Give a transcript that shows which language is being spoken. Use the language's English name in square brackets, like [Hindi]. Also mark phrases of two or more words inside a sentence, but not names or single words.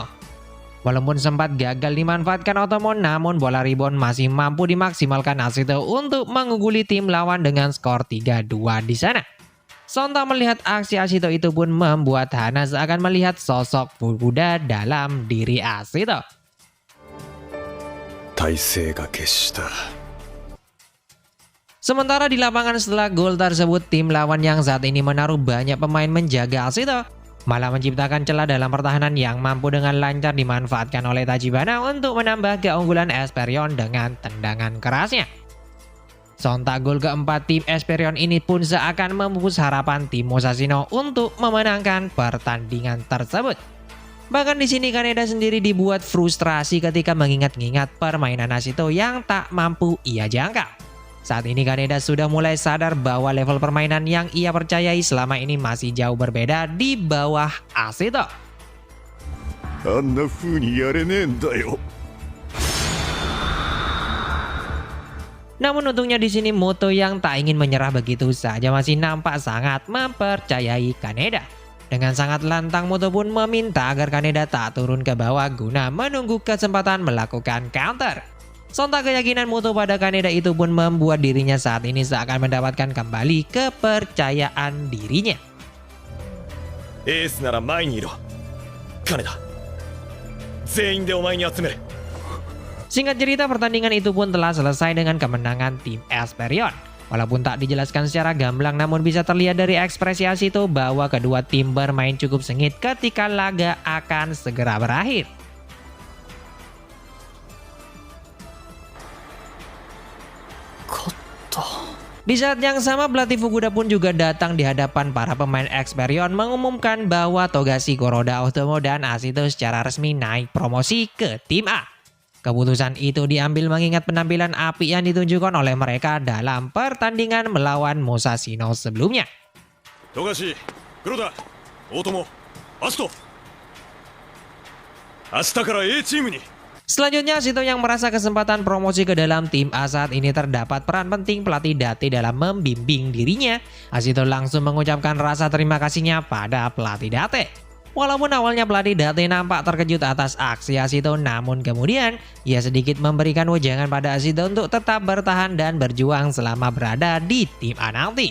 [Indonesian] Walaupun sempat gagal dimanfaatkan Otomo, namun bola rebound masih mampu dimaksimalkan Ashito untuk mengungguli tim lawan dengan skor 3-2 di sana. Sontak melihat aksi Ashito itu pun membuat Hana seakan melihat sosok Fukuda dalam diri Ashito. [Japanese] 体勢が決した [Indonesian] Sementara di lapangan setelah gol tersebut, tim lawan yang saat ini menaruh banyak pemain menjaga Ashito malah menciptakan celah dalam pertahanan yang mampu dengan lancar dimanfaatkan oleh Tachibana untuk menambah keunggulan Esperion dengan tendangan kerasnya. Sontak gol keempat tim Esperion ini pun seakan memupus harapan tim Musashino untuk memenangkan pertandingan tersebut. Bahkan di sini Kaneda sendiri dibuat frustrasi ketika mengingat-ingat permainan Ashito yang tak mampu ia jangkau. Saat ini Kaneda sudah mulai sadar bahwa level permainan yang ia percayai selama ini masih jauh berbeda di bawah Ashito. [Japanese] あんな風にやれねえんだよ [Indonesian] Namun untungnya di sini Muto yang tak ingin menyerah begitu saja masih nampak sangat mempercayai Kaneda. Dengan sangat lantang Muto pun meminta agar Kaneda tak turun ke bawah guna menunggu kesempatan melakukan counter. Sontak keyakinan Muto pada Kaneda itu pun membuat dirinya saat ini seakan mendapatkan kembali kepercayaan dirinya. [Japanese] エースなら前にいろ金田全員でお前に集める [Indonesian] Singkat cerita, pertandingan itu pun telah selesai dengan kemenangan tim Esperion. Walaupun tak dijelaskan secara gamblang, namun bisa terlihat dari ekspresi Ashito bahwa kedua tim bermain cukup sengit ketika laga akan segera berakhir. Di saat yang sama, pelatih Fukuda pun juga datang di hadapan para pemain Esperion mengumumkan bahwa Togashi Kuroda Otomo dan Ashito secara resmi naik promosi ke tim A. Keputusan itu diambil mengingat penampilan api yang ditunjukkan oleh mereka dalam pertandingan melawan Musashino sebelumnya. [Japanese] Togashi, Kuroda, Otomo, Ashito 明日から A チームに [Indonesian] Selanjutnya, Asito yang merasa kesempatan promosi ke dalam tim A saat ini terdapat peran penting pelatih Date dalam membimbing dirinya. Asito langsung mengucapkan rasa terima kasihnya pada pelatih Date. Walaupun awalnya pelatih Date nampak terkejut atas aksi Asito, namun kemudian ia sedikit memberikan wejangan pada Asito untuk tetap bertahan dan berjuang selama berada di tim A nanti.